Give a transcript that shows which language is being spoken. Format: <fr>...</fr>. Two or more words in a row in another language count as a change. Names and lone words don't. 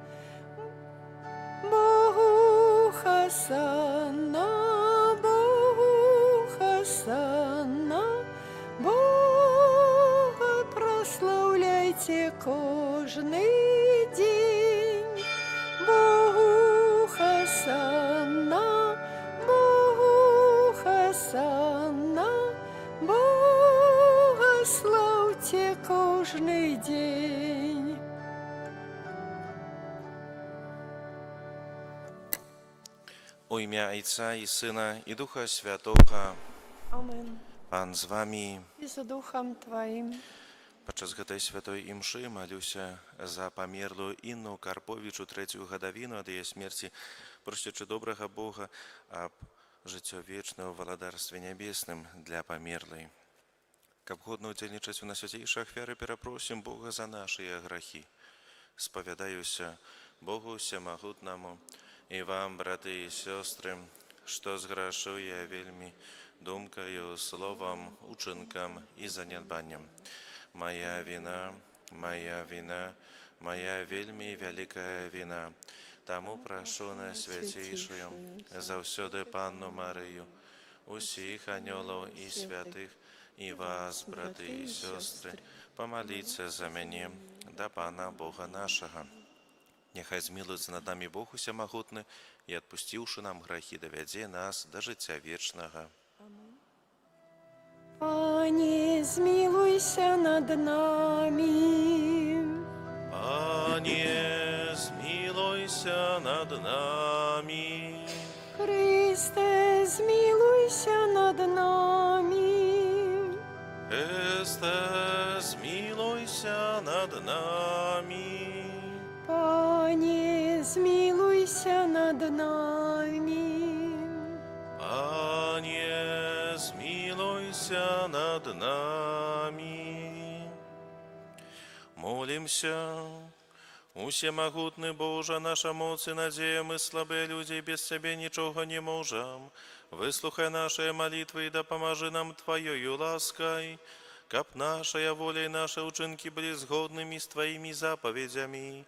<uk>Богу хасана, Богу хасана, Бога прославляйте кожний день. Богу хасана, Богу хасана, Бога славьте кожний день. У ім'я Отця і Сина, і Духа Святого. Amen. Пан з вами. І за Духом Твоїм.</uk> <be>Падчас гэтай святой імшы малюся за памерлую Інну Карповічу трэцюю гадавіну ад яе смерці, просячы добрага Бога аб жыццё вечнае ў валадарстве нябесным для памерлай. Каб годна ўдзельнічаць у нас свяцейшай ахвяры, перапросім Бога за нашыя грахі. Спавядаюся Богу Всемагутнаму і вам, браты і сёстры, што зграшыў я вельмі думкаю, словам, учынкам і занядбаннем.</be> <uk>Моя вина, моя вина, моя</uk> <be>вельмі вялікая</be> <uk>вина.</uk> <be>Таму прашу на свяцейшую заўсёды Панну Марыю, усіх анёлаў і святых, і вас, браты і сёстры, памаліцца за мяне да Пана Бога нашага. Няхай змілуецца над намі Бог Усемагутны і, адпусціўшы нам грахі, давядзе нас да жыцця вечнага.</be> <uk>Пане, змилуйся над нами. Пане, змилуйся над нами. Христе, змилуйся над нами. Христе, змилуйся над нами. Пане, змилуйся над нами. Пане, змилуйся над нами. Молимся.</uk> <be>Усемагутны Боже, наша моц і надзея, мы слабыя людзі, без Цябе нічога не можам. Выслухай нашыя малітвы і дапамажы нам Тваёю ласкай, каб нашая воля і нашы ўчынкі былі згоднымі з Тваімі запаведзямі.</be>